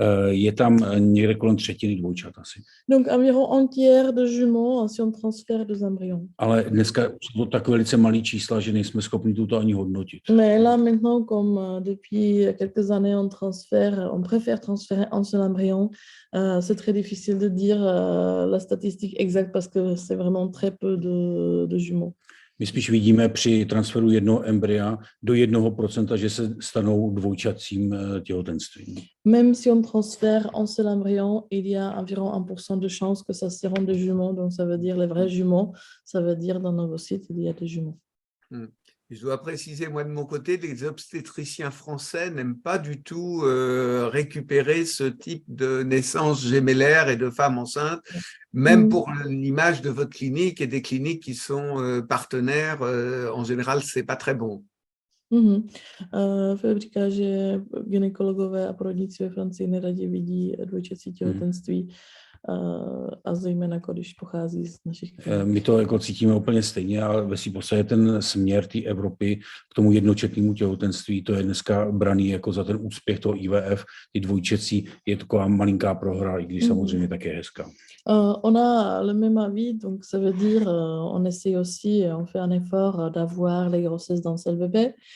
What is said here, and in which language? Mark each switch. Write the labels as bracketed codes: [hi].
[cs] Je tam někde kolem třetiny dvojčat asi. [fr] Donc environ un tiers de jumeaux si on transfère 2 embryons. [cs] Ale dneska jsou to tak velice malý čísla, že nejsme schopni to ani hodnotit. [fr] Mais là maintenant, comme depuis quelques années, on préfère transférer un seul embryon, c'est très difficile de dire la statistique exacte parce que c'est vraiment très peu de jumeaux. [cs] My spíš vidíme při transferu jednoho embrya do 1%, že se stanou dvojčacím těhotenstvím. [fr] Même si on transfère un seul embryon, il y a environ 1% de chance que ça seront des jumeaux. Donc, ça veut dire les vrais jumeaux. Ça veut dire dans nos ovocytes, il y a des jumeaux. Je dois préciser, moi, de mon côté, les obstétriciens français n'aiment pas du tout récupérer ce type de naissance gémellaire et de femmes enceintes, même pour l'image de votre clinique et des cliniques qui sont partenaires. En général, c'est pas très bon. [cs] Filip říká, že gynekologové a porodníci ve Francii neradi vidí dvojčací těhotenství a zejména, když pochází z našich klinik. My to jako cítíme úplně stejně, ale ve svým podstatě ten směr té Evropy k tomu jednočetnému těhotenství, to je dneska braný jako za ten úspěch toho IVF, ty dvojčecí je taková malinká prohra, i když samozřejmě také je hezká. [fr] On a le même avis, donc ça veut dire on essaie aussi, on fait un effort d'avoir les grossesses d'un seul bébé.